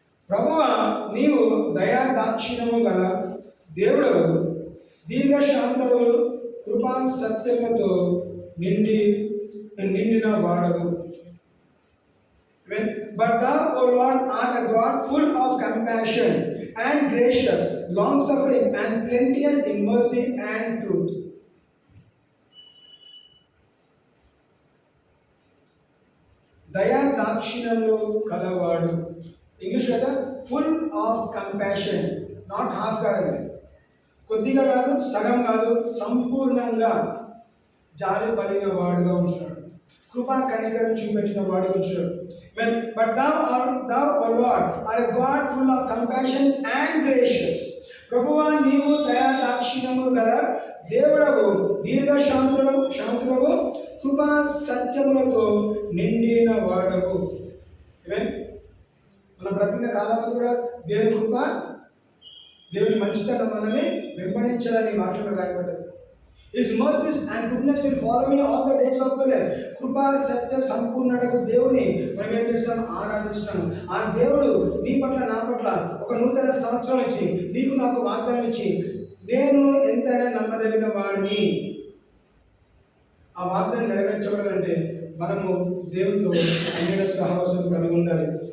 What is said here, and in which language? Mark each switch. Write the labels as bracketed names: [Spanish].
[Telugu] ప్రభువా నీవు దయా దాక్షిణ్యము గల దేవుడవు, దీర్ఘశాంతుడు, కృపా సత్యములతో నిండిన వాడవు. [English] But thou, O Lord, art a God full of compassion and gracious, long-suffering and plenteous in mercy and truth. [Telugu] దయా దాక్షిణ్యములు కలవాడు. ఇంగ్లీష్ కదా [English] full of compassion, not half [Telugu] కాదు, కొద్దిగా కాదు, సగం కాదు, సంపూర్ణంగా జాలి పడిన వాడుగా ఉంటున్నాడు. కృపా కనికరం చూపెట్టిన వాడుగా ఉంటున్నాడు. [English] But thou, O Lord, art a God full of compassion and gracious. [Telugu] ప్రభువా నీవు దయా దాక్షిణ్యము గల దేవుడవు, శాంతులవు, కృపా సత్యములతో నిండిన వాడవు. మన బ్రతికిన కాలం కూడా దేవుని కృప, దేవుని మంచితనం మనల్ని వెంబడించాలని వాక్యంలో రాయబడ్డది. [English] His mercies and goodness will follow me all the days of my life. [Telugu] కృపా సత్య సంపూర్ణుడకు దేవుని మనం ఏం చేస్తాం? ఆరాధిస్తాం. ఆ దేవుడు నీ పట్ల నా పట్ల ఒక నూతన సంవత్సరం ఇచ్చి నీకు నాకు వాగ్దానం ఇచ్చి నేను ఎంతైనా నమ్మదగిన వాడిని. ఆ వాగ్దానం నెరవేర్చబడాలంటే మనము దేవునితో అన్యుల సహవాసం కలిగి ఉండాలి.